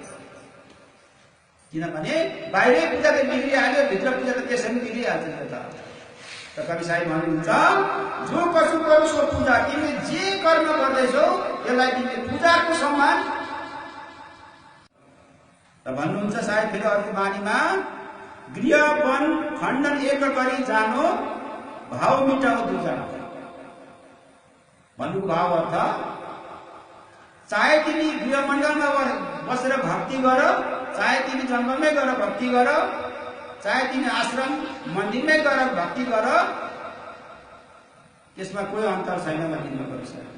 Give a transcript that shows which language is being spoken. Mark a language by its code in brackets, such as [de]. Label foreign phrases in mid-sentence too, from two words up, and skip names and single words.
[ne] किनभने बाहिरै पूजा त बिग्रिहाल्यो, भित्र पूजा त त्यसै बिग्रिहाल्छ नि त। कवि साहब भन्नुहुन्छ, [hi] जो पशु करो सो पूजा। [ne] तिमीले जे कर्म गर्दैछौ त्यसलाई तिमीले पूजाको सम्मान। र भन्नुहुन्छ सायद फेरि अर्को बानीमा, [hi] गृह वन खण्डन एक गरी जानो, भाव मिटाओ दूजा। [ne] भन्नुको भाव अर्थ, चाहे तिमी गृह मण्डलमा बसेर भक्ति गर, चाहे तिमी जङ्गलमै गएर भक्ति गर, चाहे तिमी आश्रम मन्दिरमै गएर भक्ति गर, त्यसमा कोही अन्तर छैन भन्ने गर्छ।